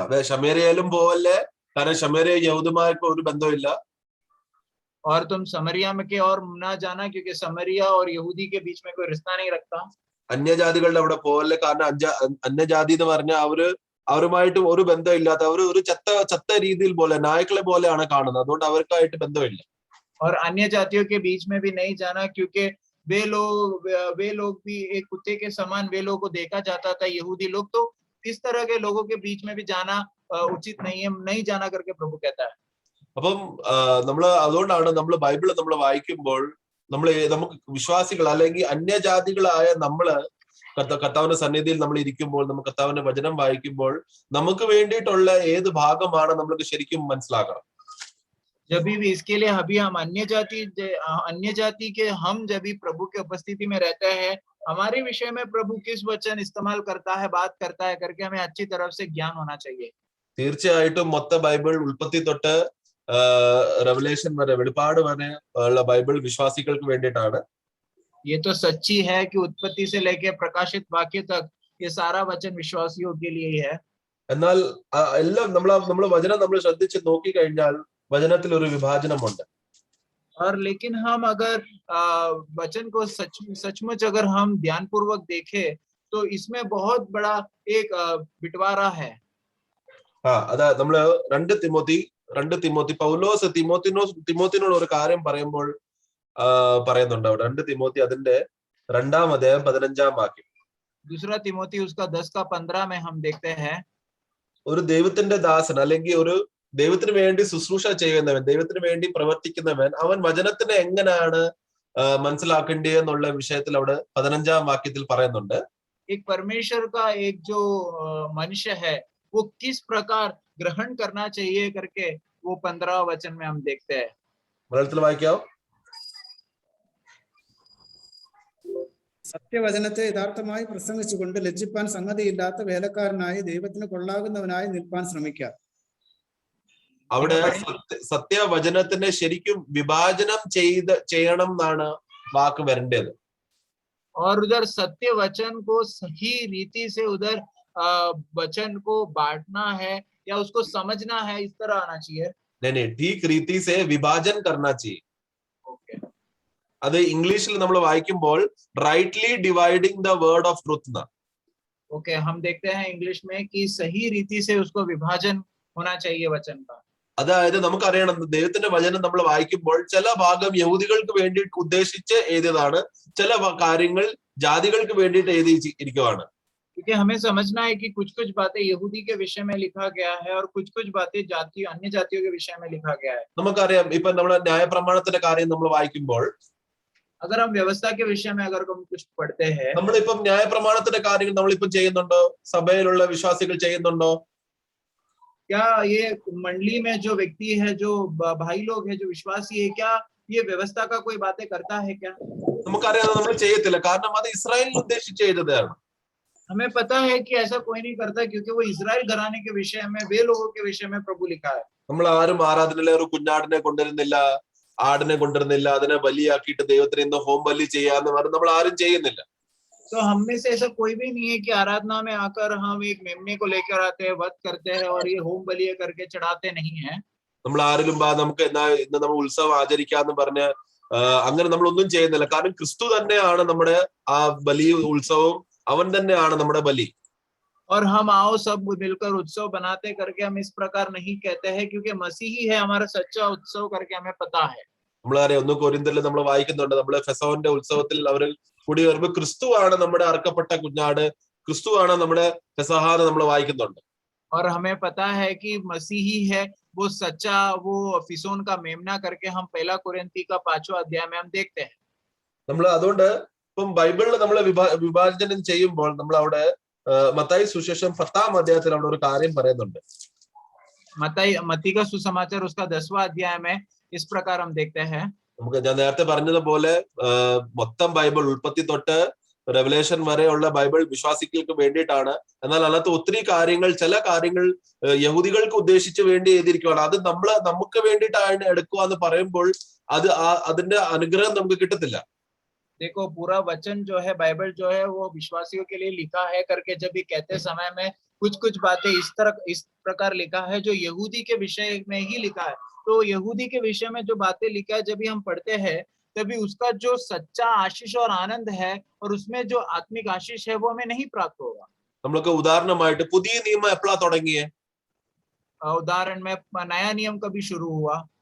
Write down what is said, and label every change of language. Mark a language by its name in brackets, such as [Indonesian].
[Malayalam] ശമേരിയയിലും പോവല്ലേ, കാരണം ശമേരിയ യഹൂദന്മാർക്ക് ഒരു ബന്ധമില്ല. [Hindi] और तुम समरिया में के और ना जाना, क्योंकि समरिया और यहूदी के बीच में कोई रिश्ता नहीं रखता. [Malayalam] അന്യജാതികളുടെ അവിടെ പോവല്ലേ, കാരണം അന്യജാതി എന്ന് പറഞ്ഞാൽ അവരുമായിട്ടും ഒരു ബന്ധമില്ലാത്ത, ഒരു ചത്ത രീതിയിൽ പോലെ നായ്ക്കളെ പോലെയാണ് കാണുന്നത്, അതുകൊണ്ട് അവർക്കായിട്ട് ബന്ധമില്ല. [Hindi] और अन्य जातियों के बीच में भी नहीं जाना, क्योंकि वे लोग भी एक कुत्ते के समान वे लोगों को देखा जाता था, यहूदी लोग. तो इस तरह के लोगों के बीच में भी जाना उचित नहीं है, नहीं जाना करके प्रभु कहता है. [Malayalam] അപ്പം അതുകൊണ്ടാണ് നമ്മൾ ബൈബിള് നമ്മൾ വായിക്കുമ്പോൾ നമുക്ക് വിശ്വാസികൾ അല്ലെങ്കിൽ അന്യജാതികളായ നമ്മള് കർത്താവിന്റെ സന്നിധിയിൽ നമ്മൾ ഇരിക്കുമ്പോൾ, നമുക്ക് കർത്താവിന്റെ വചനം വായിക്കുമ്പോൾ നമുക്ക് വേണ്ടിയിട്ടുള്ള ഏത് ഭാഗമാണ് നമ്മൾക്ക് ശരിക്കും മനസ്സിലാക്കണം. [Hindi] जब भी इसके लिए अभी हम अन्य जाति के हम जब भी प्रभु के उपस्थिति में रहते हैं, हमारे विषय में प्रभु किस वचन इस्तेमाल करता है, बात करता है करके हमें अच्छी तरफ से ज्ञान होना चाहिए. [Malayalam] തീർച്ചയായിട്ടും മൊത്ത ബൈബിൾ ഉൽപ്പത്തി തൊട്ട് റെവലേഷൻ വരെ, വെളിപ്പാട് വരെ ഉള്ള ബൈബിൾ വിശ്വാസികൾക്ക് വേണ്ടിയിട്ടാണ്. [Hindi] ये तो सच्ची है कि उत्पत्ति से लेकर प्रकाशित वाक्य तक ये सारा वचन विश्वासियों के लिए ही है. [Malayalam] എന്നാൽ എല്ലാം നമ്മൾ വചനം നമ്മൾ ശ്രദ്ധിച്ച് നോക്കി കഴിഞ്ഞാൽ വചനത്തിൽ ഒരു വിഭാജനമുണ്ട്. [Hindi] और लेकिन हम अगर वचन को सचमुच अगर हम ध्यान पूर्वक देखें तो इसमें बहुत बड़ा एक बिटवारा है। [Malayalam] അതാ നമ്മള് രണ്ട് തിമോത്തി പൗലോസ് തിമോത്തിനോട് ഒരു കാര്യം പറയുമ്പോൾ പറയുന്നുണ്ട് അവിടെ. 2 തിമോത്തി അതിന്റെ 2-ാം അധ്യായം 15-ാം വാക്യം. [Hindi] दूसरा तिमोथी उसका 10:15 में हम देखते हैं, [Malayalam] ഒരു ദൈവത്തിന്റെ ദാസൻ അല്ലെങ്കിൽ ഒരു ദൈവത്തിന് വേണ്ടി ശുശ്രൂഷ ചെയ്യുന്നവൻ, ദൈവത്തിന് വേണ്ടി പ്രവർത്തിക്കുന്നവൻ, അവൻ വചനത്തിനെ എങ്ങനെയാണ് മനസ്സിലാക്കേണ്ടതെന്നുള്ള വിഷയത്തിൽ അവിടെ 15-ാം വാക്യത്തിൽ പറയുന്നുണ്ട്. [Hindi] एक परमेश्वर का एक जो मनुष्य है वो किस प्रकार ग्रहण करना चाहिए करके वो 15 वचन में हम देखते हैं। [Malayalam] മലയാളത്തിൽ വായിക്കാവോ? സത്യവചനത്തെ യഥാർത്ഥമായി പ്രസംഗിച്ചുകൊണ്ട് ലജ്ജിപ്പാൻ സംഗതിയില്ലാത്ത വേലക്കാരനായി ദൈവത്തിന് കൊള്ളാകുന്നവനായി നിൽപ്പാൻ ശ്രമിക്കുക. അവിടെ സത്യവചനത്തിനെ ശരിക്കും വിഭാജനം ചെയ്യണം എന്നാണ് വാക്ക് വരേണ്ടത്. [Hindi] और उधर सत्य वचन को सही रीति से उधर वचन को बांटना है या उसको समझना है, इस तरह आना चाहिए. नहीं, ठीक रीति से विभाजन करना चाहिए. ओके, [Malayalam] അത് ഇംഗ്ലീഷിൽ നമ്മൾ വായിക്കുമ്പോൾ [English] rightly dividing the word of truth [Hindi] ना. ओके, हम देखते हैं इंग्लिश में कि सही रीति से उसको विभाजन होना चाहिए वचन का. [Malayalam] അതായത് നമുക്കറിയണം, ദൈവത്തിന്റെ വചനം നമ്മൾ വായിക്കുമ്പോൾ ചില ഭാഗം യഹൂദികൾക്ക് വേണ്ടി ഉദ്ദേശിച്ച് എഴുതിയതാണ്, ചില കാര്യങ്ങൾ ജാതികൾക്ക് വേണ്ടിയിട്ട് എഴുതിയിരിക്കുവാണ്. [Hindi] क्योंकि हमें समझना है कि कुछ बातें यहूदी के विषय में लिखा गया है और कुछ बातें अन्य जातियों के विषय में लिखा गया है. [Malayalam] നമുക്കറിയാം, ഇപ്പൊ നമ്മൾ ന്യായപ്രമാണത്തിന്റെ കാര്യം നമ്മൾ വായിക്കുമ്പോൾ, [Hindi] अगर हम व्यवस्था के विषय में अगर हम कुछ पढ़ते हैं, [Malayalam] നമ്മളിപ്പം ന്യായപ്രമാണത്തിന്റെ കാര്യങ്ങൾ നമ്മളിപ്പം ചെയ്യുന്നുണ്ടോ? സഭയിലുള്ള വിശ്വാസികൾ ചെയ്യുന്നുണ്ടോ? [Hindi] क्या ये मंडली में जो व्यक्ति है, जो भाई लोग है, जो विश्वासी है, क्या ये व्यवस्था का कोई बातें करता है क्या? [Malayalam] നമുക്കറിയാം നമ്മൾ ചെയ്യത്തില്ല, കാരണം അത് ഇസ്രായേലിനെ ഉദ്ദേശിച്ച് എഴുതുന്നതാണ്. [Hindi] हमें पता है कि ऐसा कोई नहीं करता, क्योंकि वो इजराइल घराने के विषय में, वे लोगों के विषय में प्रभु लिखा है. [Malayalam] നമ്മൾ ആരും ആരാധനയിലെ ഒരു കുഞ്ഞാടിനെ കൊണ്ടുവരുന്നില്ല, ആടിനെ കൊണ്ടുവരുന്നില്ല, അതിനെ ബലിയാക്കിയിട്ട് ദൈവത്തിന് ഇന്ന് ഹോം ബലി ചെയ്യാന്ന് പറഞ്ഞ് നമ്മൾ ആരും ചെയ്യുന്നില്ല. [Hindi] तो हम में से ऐसा कोई भी नहीं है कि आराधना में आकर हम एक मेमने को लेकर आते हैं, वध करते हैं और ये होम बलि करके चढ़ाते नहीं है. [Malayalam] നമ്മൾ ആരിലും നമുക്ക് ഇന്ന് നമ്മൾ ഉത്സവം ആചരിക്കാന്ന് പറഞ്ഞ് അങ്ങനെ നമ്മളൊന്നും ചെയ്യുന്നില്ല. കാരണം ക്രിസ്തു തന്നെയാണ് നമ്മുടെ ആ ബലി, ഉത്സവം അവൻ തന്നെയാണ് നമ്മുടെ ബലി. [Hindi] और हम आओ सब मिलकर उत्सव बनाते करके हम इस प्रकार नहीं कहते हैं, क्योंकि मसीह ही है हमारा सच्चा उत्सव करके हमें पता है. [Malayalam] നമ്മളറിയാം, 1 കൊരിന്ത്യരിൽ നമ്മൾ വായിക്കുന്നുണ്ട്, നമ്മള് ഫെസോന്റെ ഉത്സവത്തിൽ അവർ കൂടി വരുമ്പോൾ ക്രിസ്തു ആണ് നമ്മുടെ അറക്കപ്പെട്ട കുഞ്ഞാട്, ക്രിസ്തു ആണ് നമ്മുടെ ഫെസഹ എന്ന് നമ്മൾ വായിക്കുന്നുണ്ട്. [Hindi] और हमें पता है कि मसीही है वो सच्चा, वो फिसोन का मेमना करके हम 1 कोरिन्थी का 5वां अध्याय में हम देखते हैं. [Malayalam] നമ്മൾ അതുകൊണ്ട് ഇപ്പം ബൈബിളിൽ നമ്മൾ വിഭാജനം ചെയ്യുമ്പോൾ നമ്മൾ അവിടെ മത്തായി സുവിശേഷം 10-ാം അധ്യായത്തിൽ അവിടെ ഒരു കാര്യം പറയുന്നുണ്ട്. [Hindi] मत्ती का सुसमाचार उसका 10वां अध्याय में इस प्रकार हम देखते हैं. [Malayalam] നമുക്ക് ഞാൻ നേരത്തെ പറഞ്ഞതുപോലെ മൊത്തം ബൈബിൾ ഉൽപ്പത്തി തൊട്ട് റെവലേഷൻ വരെയുള്ള ബൈബിൾ വിശ്വാസികൾക്ക് വേണ്ടിയിട്ടാണ്. എന്നാൽ അതിനകത്ത് ഒത്തിരി കാര്യങ്ങൾ, ചില കാര്യങ്ങൾ യഹൂദികൾക്ക് ഉദ്ദേശിച്ച് വേണ്ടി എഴുതിയിരിക്കുകയാണ്. അത് നമുക്ക് വേണ്ടിയിട്ടാണ് എടുക്കുക എന്ന് പറയുമ്പോൾ അത് അതിന്റെ അനുഗ്രഹം നമുക്ക് കിട്ടത്തില്ല. [Hindi] देखो, पूरा वचन जो है, बाइबल जो है, वो विश्वासियों के लिए लिखा है करके जब ये कहते समय में कुछ बातें इस प्रकार लिखा है जो यहूदी के विषय में ही लिखा है. तो यहूदी के विषय में जो बातें लिखा है, जब भी हम पढ़ते हैं तभी उसका जो सच्चा आशीष और आनंद है और उसमें जो आत्मिक आशीष है वो हमें नहीं प्राप्त होगा. [Malayalam] നമ്മൾക്ക് ഉദാഹരണമായിട്ട് പുതിയ നിയമം എപ്പോഴാ തുടങ്ങിയേ? [Hindi] उदाहरण में नया नियम कभी शुरू हुआ?